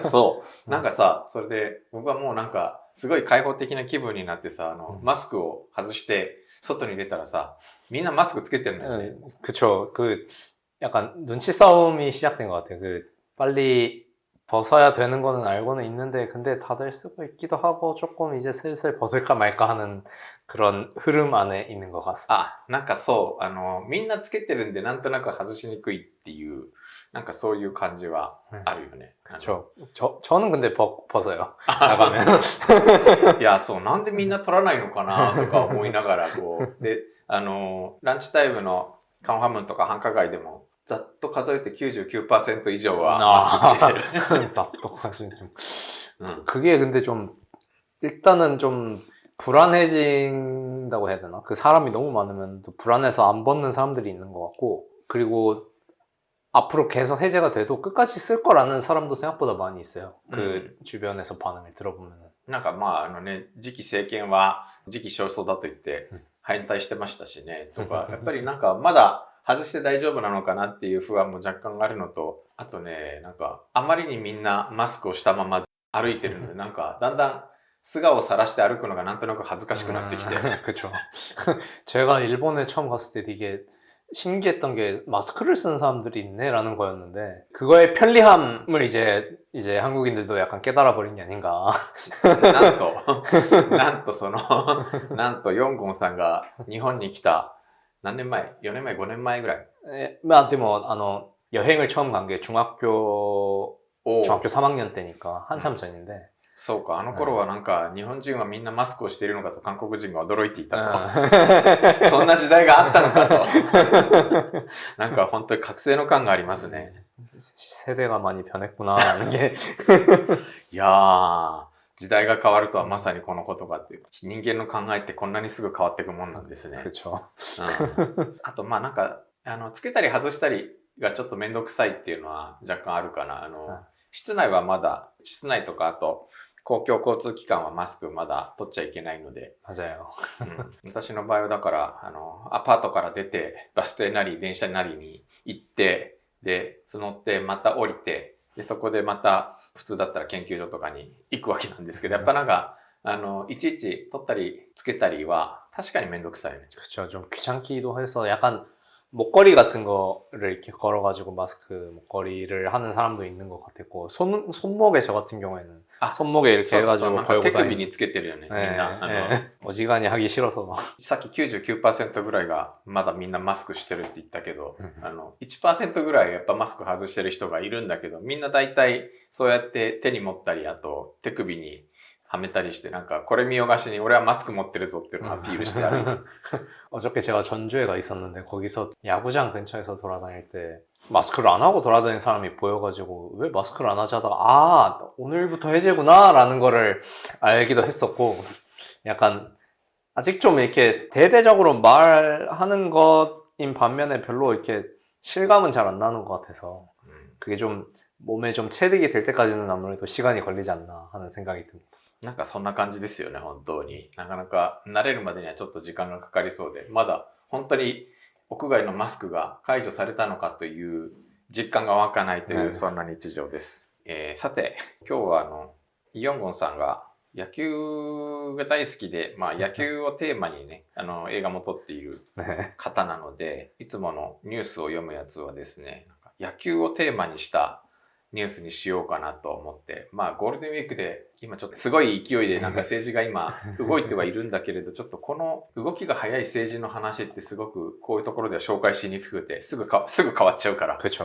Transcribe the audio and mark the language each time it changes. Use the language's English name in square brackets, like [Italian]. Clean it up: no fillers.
[Japanese] そうなんかさ、それで僕はもうなんかすごい開放的な気分になってさ、マスクを外して外に出たらさ、みんなマスクつけてるんだよね。 [Korean] 그쵸. 약간 눈치 싸움이 시작된 것 같아요. 빨리 벗어야 되는 거는 알고는 있는데, 근데 다들 쓰고 있기도 하고 조금 이제 슬슬 벗을까 말까 하는 그런 흐름 안에 있는 것 같습니다. [Japanese] なんかそうみんなつけてるんでなんとなく外しにくいっていう、なんかそういう感じはあるよね。 [Korean] 그쵸. 저는 근데 벗어요. 나가면. [Japanese] いや、そう、なんでみんな取らないのかなとか思いながらこうで、ランチタイムのカンファムンとか繁華街でもざっと数えて 99%以上はマスクつけてる。 [Korean] ざっと하시는 좀. 그게 근데 좀 일단은 좀 불안해진다고 해야 되나? 그 사람이 너무 많으면 또 불안해서 안 벗는 사람들이 있는 것 같고, 그리고 앞으로 계속 해제가 돼도 끝까지 쓸 거라는 사람도 생각보다 많이 있어요. 그 주변에서 반응을 들어보면은. [Japanese] なんか次期政権は時期尚早だと言って反対してましたしねとか、やっぱりなんかまだ外して大丈夫なのかなっていう不安も若干あるのと、あとね、なんかあまりにみんなマスクをしたまま歩いてるので、なんかだんだん素顔を晒して歩くのがなんとなく恥ずかしくなってきて。 [Korean] 그쵸. 제가 일본에 처음 갔을 때 되게 신기했던 게 마스크를 쓰는 사람들이 있네라는 거였는데, 그거의 편리함을 이제 한국인들도 약간 깨달아 버린 게 아닌가. [Japanese] なんとヨンゴンさんが日本に来た何年前 ?4 年前 5年前ぐらい。 [Korean] でも여행을 처음 간 게 중학교 3학년 때니까 한참 전인데. [Japanese] そうか、頃はなんか日本人はみんなマスクをしているのかと韓国人が驚いていたと。そんな時代があったのかと。なんか本当に覚醒の感がありますね。 세대가 많이 변했구나. 이게 いやー、時代が変わるとはまさにこのことかっていう。人間の考えってこんなにすぐ変わっていくもんなんですね。 [Korean] 그쵸. [Japanese] あとなんかつけたり外したりがちょっとめんどくさいっていうのは若干あるかな。室内はまだ、室内とかあと公共交通機関はマスクまだ取っちゃいけないので、 [Korean] 맞아요. [Japanese] 私の場合はだからアパートから出てバス停なり電車なりに行って、で乗ってまた降りて、でそこでまた普通だったら研究所とかに行くわけなんですけど、やっぱなんかいちいち取ったりつけたりは確かにめんどくさいね。 [Korean] 그쵸. 좀 귀찮기도 해서 약간 목걸이 같은 거를 이렇게 걸어가지고 마스크 목걸이를 하는 사람도 있는 것 같았고, 손목에 저 같은 경우에는 손목에 이렇게 [Japanese] そうそうそう、 [Korean] 해가지고 [Japanese] なんか [Korean] 걸고 [Japanese] 手首 [Korean] 다니는. [Japanese] につけてるよね、みん [Korean] 네, [Japanese] な。 [Korean] 네. 어지간히 하기 싫어서. [Japanese] さっき 99% ぐらいがまだみんなマスクしてるって言ったけど、1% ぐらいやっぱマスク外してる人がいるんだけど、みんな大体そうやって手に持ったり、あと手首にはめたりして、なんかこれ見よがしに俺はマスク持ってるぞっていうのをアピールして歩いてる。 [Korean] 어저께 제가 전주에 가 있었는데 거기서 야구장 근처에서 돌아다닐 때 마스크를 안 하고 돌아다니는 사람이 보여가지고 왜 마스크를 안 하지 하다가 오늘부터 해제구나 라는 거를 알기도 했었고, 약간 아직 좀 이렇게 대대적으로 말하는 것인 반면에 별로 이렇게 실감은 잘 안 나는 것 같아서 그게 좀 몸에 좀 체득이 될 때까지는 아무래도 시간이 걸리지 않나 하는 생각이 듭니다. [Japanese] なんかそんな感じですよね、本当に。なかなか慣れるまでにはちょっと時間がかかりそうで、まだ本当に屋外のマスクが解除されたのかという実感が湧かないという、そんな日常です。さて、今日はイ・ヨンゴンさんが野球が大好きで、まあ野球をテーマにね、映画も撮っている方なので、いつものニュースを読むやつはですね、野球をテーマにしたニュースにしようかなと思って、まあゴールデンウィークで今ちょっとすごい勢いでなんか政治が今動いてはいるんだけれど、ちょっとこの動きが早い政治の話ってすごくこういうところでは紹介しにくくて、すぐ変わっちゃうから。